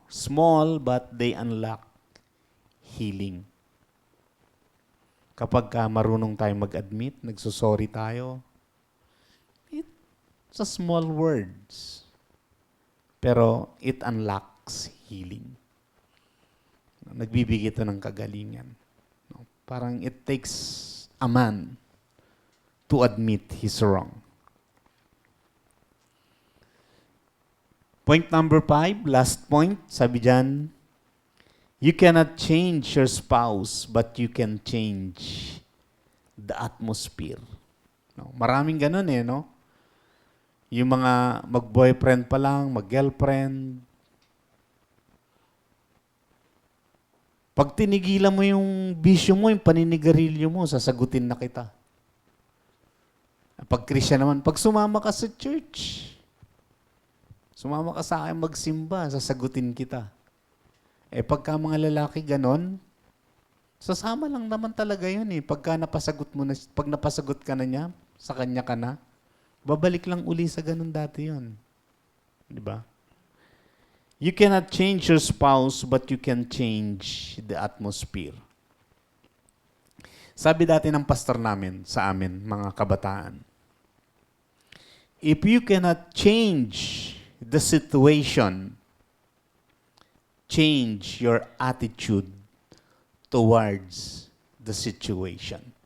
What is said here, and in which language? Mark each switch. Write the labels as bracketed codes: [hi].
[en] Small but they unlock healing. [tl] Kapag marunong tayo mag-admit, nagsusorry tayo, [en] Sa small words. Pero it unlocks healing. [tl] Nagbibigay ito ng kagalingan. No? [en] Parang it takes a man to admit he's wrong. Point number 5, last point, [tl] sabi dyan, [en] you cannot change your spouse, but you can change the atmosphere. [tl] No? Maraming ganun no? Yung mga mag-boyfriend pa lang, mag-girlfriend. Pag tinigilan mo yung bisyo mo, yung paninigarilyo mo, sasagutin na kita. Pag Christian naman, pag sumama ka sa church, sumama ka sa akin magsimba, sasagutin kita. Pagka mga lalaki ganon, sasama lang naman talaga yun Pagka napasagot mo na, pag napasagot ka na niya, sa kanya ka na, babalik lang uli sa ganon dati yun. Di ba? [en] You cannot change your spouse, but you can change the atmosphere. [tl] Sabi dati ng pastor namin, sa amin, mga kabataan, [en] if you cannot change the situation, change your attitude towards the situation.